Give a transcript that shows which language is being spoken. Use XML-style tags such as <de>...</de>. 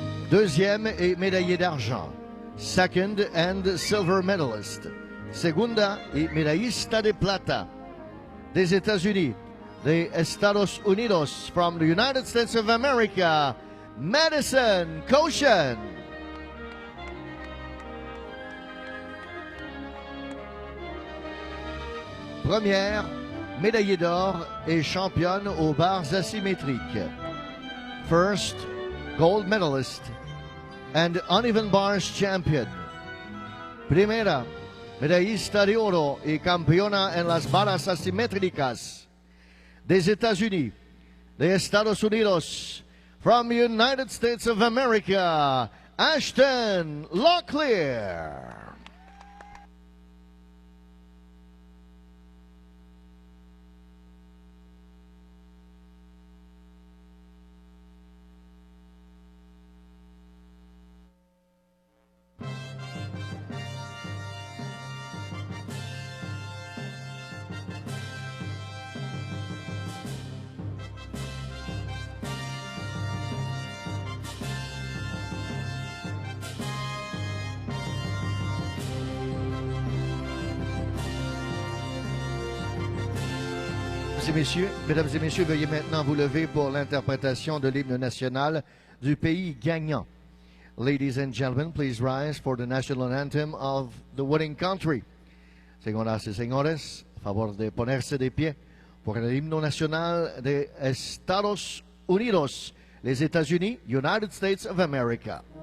<fr>Deuxième et médaillé d'argent.</fr> <en>Second and silver medalist.</en> <es>Segunda et medallista de plata.</es> <fr>Des États-Unis.</fr> <en>The Estados Unidos, from the United States of America, Madison Koshan.</en> <fr>Première, médaillée d'or et championne aux barres asymétriques.</fr> <en>First, gold medalist and uneven bars champion.</en> <es>Primera, medallista de oro y campeona en las barras asimétricas.</es> <fr>Des États-Unis,</fr> <es>de Estados Unidos,</es> <en>from the United States of America, Ashton Locklear.</en> <fr>Mesdames et messieurs, veuillez maintenant vous lever pour l'interprétation de l'hymne national du pays gagnant.</fr> <en>Ladies and gentlemen, please rise for the national anthem of the winning country.</en> <es>Señoras y señores, a favor de ponerse de pie por el himno nacional de Estados Unidos,</es> <fr>les États-Unis,</fr> <en>United States of America.</en>